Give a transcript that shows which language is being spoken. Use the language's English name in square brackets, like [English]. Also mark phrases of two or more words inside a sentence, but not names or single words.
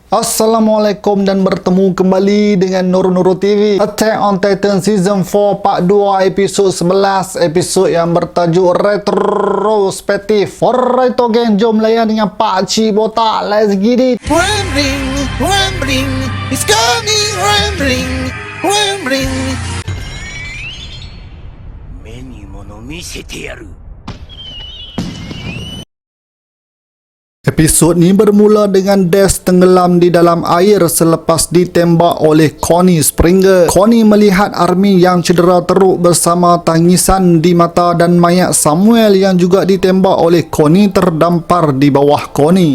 [Malay] Assalamualaikum dan bertemu kembali dengan Nuru TV. Attack on Titan Season 4 Part 2 episod 11, episod yang bertajuk Retrospektif. [English] Alright gang, [Malay] jom layan dengan Pak Cik Botak. [English] Let's get it. Rambling, it's coming, rambling. [Japanese] 目に物見せてやる。 [Malay] Episod ni bermula dengan Des tenggelam di dalam air selepas ditembak oleh Connie Springer. Connie melihat Armin yang cedera teruk bersama tangisan di mata dan mayat Samuel yang juga ditembak oleh Connie terdampar di bawah Connie.